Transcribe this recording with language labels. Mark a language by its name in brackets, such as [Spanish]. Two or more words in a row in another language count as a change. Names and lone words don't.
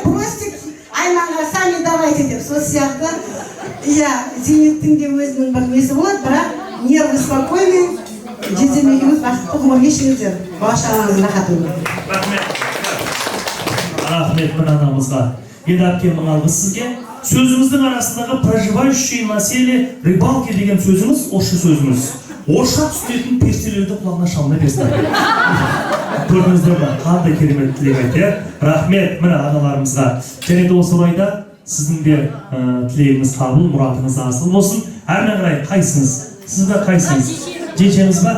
[Kazakh] Просто айманға [Russian] сами давайте [Kazakh] деп. Сол сияқты, иә, зейнеттің де өзінің бір несі болады, бірақ [Russian] нервы спокойный, [Kazakh] жездем екеуіңіз бақытты ғұмыр кешіңіздер. Болашағыңыз рахатын. Рахмет бір анамызға. Енді әпкемнің алғысы сізге. Сөзіміздің арасындағы [Russian] проживающие на селе рыбалки [Kazakh] деген сөзіміз, орысша сөзіміз. Орысша түсінетін перселерді құлағына шалына берсін. Көрдіңіздер ме? Қандай керемет тілек айтты. Рахмет мына аналарымызға. Және де осы орайда сіздің де тілегіңіз қабыл, мұратыңыз асыл болсын. Әрмен қарай қайсыңыз? Сіз де қайсыңыз? Жеңшеңіз ба?